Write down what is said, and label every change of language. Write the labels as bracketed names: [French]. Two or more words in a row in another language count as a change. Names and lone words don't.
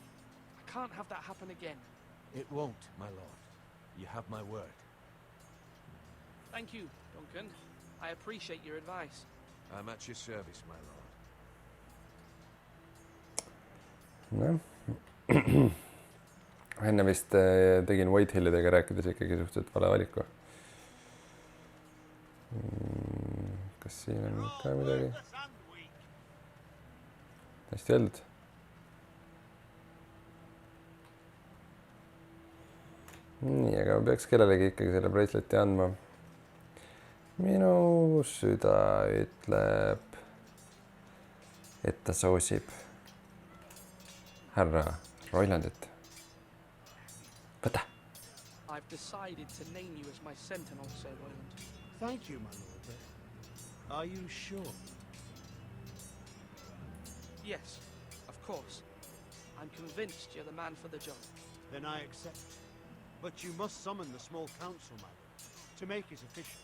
[English] I can't have that happen again. It won't, my lord. You have my word. Thank you, Duncan. I appreciate your advice. I'm at your service, my lord. No. [Estonian] Enne vist tegin Whitehillidega rääkides ikkagi suhteliselt vale valiku. Kas siin on ka midagi? Hästi öeldud. Nii, aga peaks kellelegi ikkagi selle braceleti andma. Minu süda ütleb, et ta soosib härra Roilandit. Võta. [English] I've decided to name you as my sentinel, Sir Roland. Thank you, my lord. Are you sure? Yes, of course. I'm convinced you're the man for the job. Then I accept. But you must summon the small council, my lord, to make it official.